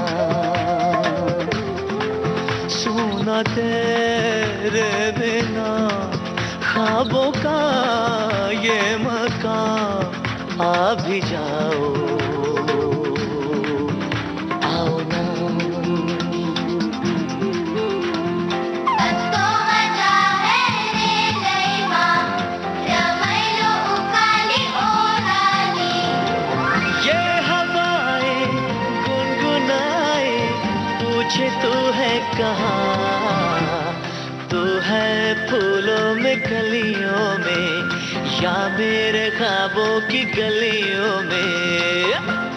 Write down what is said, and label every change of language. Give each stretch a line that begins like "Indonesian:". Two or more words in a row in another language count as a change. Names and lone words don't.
Hindi: सुना तेरे बिना ख्वाबों का ये मकान, आ भी जाओ आओ ना।
Nepali: कस्तो मजा है रे लैमा रमाइलो उकाली ओराली,
Hindi: ये हवाएं गुनगुनाए पूछे तू है कहाँ, तू है फूलों में कलियों में या मेरे ख्वाबों की गलियों में।